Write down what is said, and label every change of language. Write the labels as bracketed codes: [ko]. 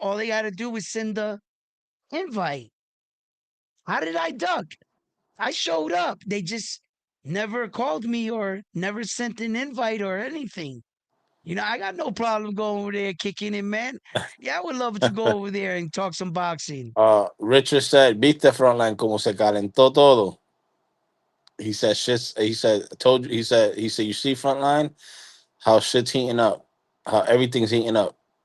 [en] All they got to do was send the invite. How did I duck? I showed up. They just never called me or never sent an invite or anything. I got no problem going over there kicking it, man. Yeah, I would love to go over there and talk some boxing. Richard said, [es] "Viste Frontline como se calentó todo." [en] He said, "Shit's." He said, "I told you." He said, "You see Frontline, how shit's heating up, how everything's heating up."